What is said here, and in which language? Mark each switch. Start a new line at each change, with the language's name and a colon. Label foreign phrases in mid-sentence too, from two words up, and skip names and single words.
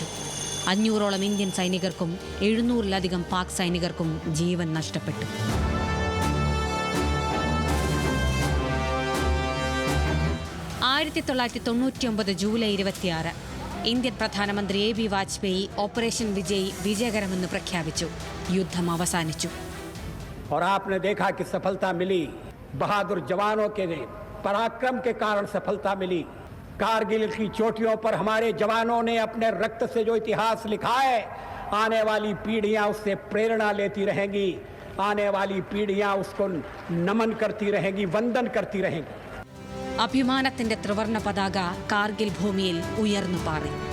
Malayalam: 500ഓളം ഇന്ത്യൻ സൈനികർക്കും 700-ലധികം പാക് സൈനികർക്കും ജീവൻ നഷ്ടപ്പെട്ടു. ജൂലൈ 26 ഇന്ത്യൻ പ്രധാനമന്ത്രി എ ബി വാജ്പേയി ഓപ്പറേഷൻ വിജയ് വിജയകരമെന്ന് പ്രഖ്യാപിച്ചു. യുദ്ധം അവസാനിച്ചു.
Hindi: और आपने देखा कि सफलता मिली, बहादुर जवानों के पराक्रम के कारण सफलता मिली. कारगिल की चोटियों पर हमारे जवानों ने अपने रक्त से जो इतिहास लिखा है, आने वाली पीढ़ियां उससे प्रेरणा लेती रहेंगी. आने वाली पीढ़ियां उसको नमन करती रहेंगी, वंदन करती रहेंगी.
Malayalam: അഭിമാനത്തിന്റെ ത്രിവർണ്ണ പതാക കാർഗിൽ ഭൂമിയിൽ ഉയർന്നു പാറി.